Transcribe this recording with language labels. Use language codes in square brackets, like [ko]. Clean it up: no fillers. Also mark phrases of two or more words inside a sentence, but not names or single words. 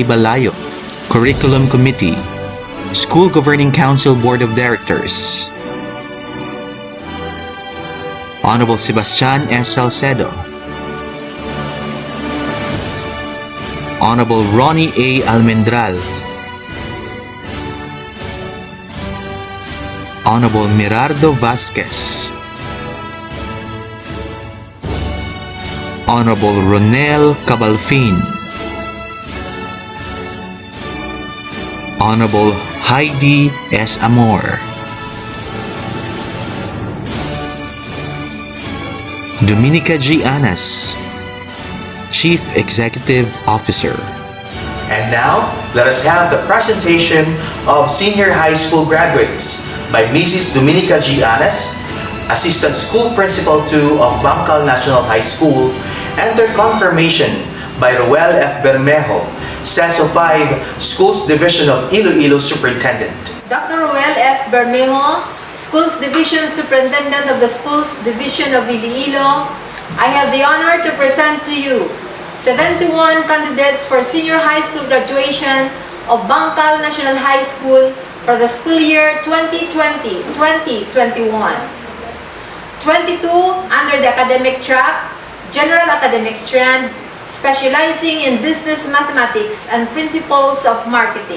[en] Balayo, Curriculum Committee. School Governing Council Board of Directors. Honorable Sebastian S. Salcedo. Honorable Ronnie A. Almendral. Honorable Mirardo Vasquez. Honorable Ronel Cabalfin. Honorable Heidi S. Amor. Dominica G. Anas, Chief Executive Officer. And now, let us have the presentation of senior high school graduates by Mrs. Dominica G. Anas, Assistant School Principal 2 of Bancal National High School, and their confirmation by Roel F. Bermejo, CESO 5, Schools Division of Iloilo Superintendent. Dr. Roel F. Bermejo, Schools Division Superintendent of the Schools Division of Iloilo, I have the honor to present to you 71 candidates for senior high school graduation of Bancal National High School for the school year 2020-2021. 22 under the academic track, General Academic Strand, specializing in business mathematics and principles of marketing.